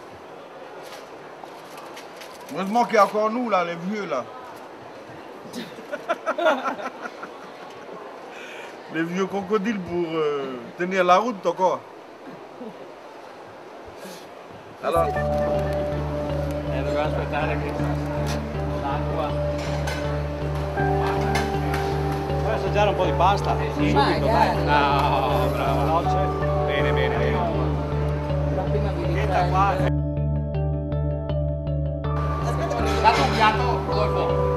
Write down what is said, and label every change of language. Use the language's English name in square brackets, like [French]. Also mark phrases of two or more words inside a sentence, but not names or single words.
[French] Heureusement qu'il y a encore nous, là, les vieux, là. Les vieux crocodiles pour tenir la route encore. Alors... [Italian] E dobbiamo aspettare che l'acqua. Vuoi assaggiare un po' di pasta? Sì, subito, dai. No, bravo. Dolce? Bene, bene, bene. La prima Aspetta qua. Dato un piatto, Rodolfo.